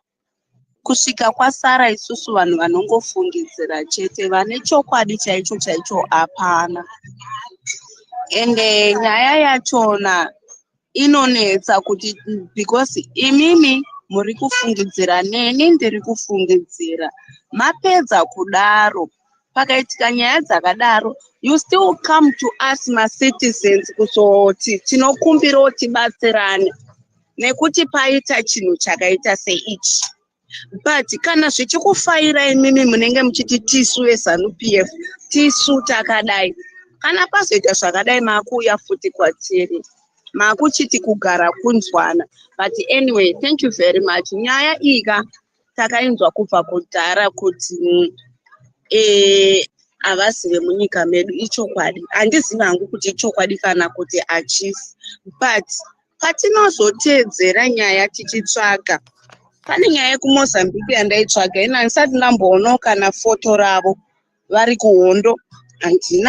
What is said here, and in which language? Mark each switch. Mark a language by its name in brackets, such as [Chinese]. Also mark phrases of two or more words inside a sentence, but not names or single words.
[Shona] Kusvika kwasara isusu vanhu vanongofungidzira chete, vane chokwadi chaicho hapana. Ende nyaya yachona inonetsa kuti because imimi muri kufungidzira neni ndiri kufungidzira. Mapedza kudaro pakaitika nyaya dzakadaro, [English] you still come to us [Shona] ma-citizens kuzoti tinokumbira kuti tibatsirane nekuti paita chinhu chakaita seichi. But kana zvichikufaira imimi munenge muchiti tisu veZANU-PF tisu takadai, kana pazoita zvakadai makuuya futi kwatiri makuchiti kugara kunzwana. [English] But anyway, thank you very much. [Shona] Nyaya ika takainzwa kubva kudhara kuti avazive munyika medu ichokwadi. Handizivi hangu kuti ichokwadi kana kuti hachisi. But patinozotedzera nyaya tichitsvaga, pane nyaya yekuMozambique yandaitsvaga ina ndisati ndamboonawo kana foto ravo vari kuhondo handina.